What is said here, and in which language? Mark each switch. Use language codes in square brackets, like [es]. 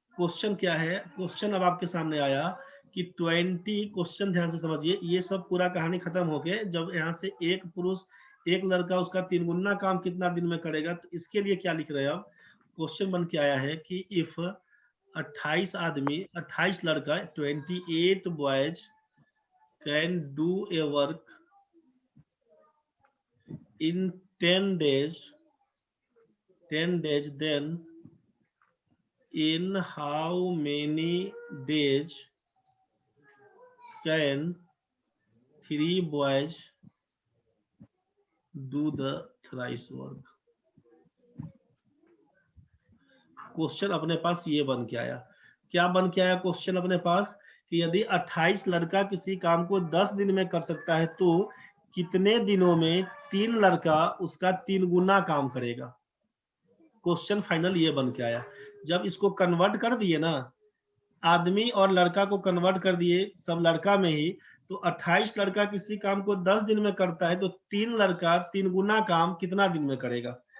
[hi] Question क्या है, question अब आपके सामने आया कि 20, क्वेश्चन ध्यान से समझिए, ये सब पूरा कहानी खत्म होके जब यहाँ से एक पुरुष एक लड़का उसका 3 गुना काम कितना दिन में करेगा, तो इसके लिए क्या लिख रहे हैं। अब क्वेश्चन बन के आया है कि इफ 28 आदमी 28 लड़का 28 boys [en] can do a work in 10 days, then in how many days can 3 boys do the thrice work? [hi] Question अपने पास ये बन के आया। क्या बन के आया क्वेश्चन अपने पास कि यदि 28 लड़का किसी काम को 10 दिन में कर सकता है तो कितने दिनों में 3 लड़का उसका 3 गुना काम करेगा। क्वेश्चन फाइनल ये बन के आया। जब इसको कन्वर्ट कर दिए ना, आदमी और लड़का को कन्वर्ट कर दिए सब लड़का में ही, तो 28 लड़का किसी काम को 10 दिन में करता है तो 3 लड़का 3 गुना काम कितना दिन में करेगा।